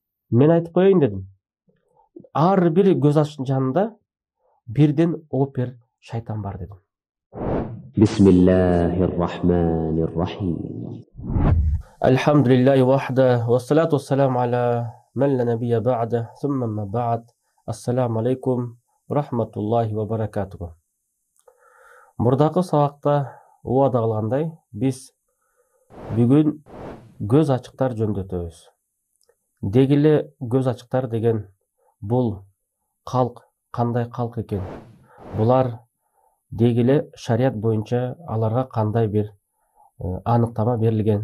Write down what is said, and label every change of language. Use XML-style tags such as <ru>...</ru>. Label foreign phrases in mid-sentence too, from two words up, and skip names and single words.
<ky>Мен айтып коеюн дедим. Ар бир көз ачтын жанында бирден опер шайтан бар дедим.</ky> <ar>Bismillahirrahmanirrahim. الحمد لله وحده، والصلاة والسلام على من لا نبي بعده، ثم أما بعد. السلام عليكم رحمة الله وبركاته.</ar> <ky>Мурдакы сабакта убада кылгандай, биз бүгүн көз ачыктар жөнүндө өтөбүз. Дегиле көз ачыктар деген бул калк кандай калк экен? Булар дегиле шарият боюнча аларга кандай бир аныктама берилген?</ky>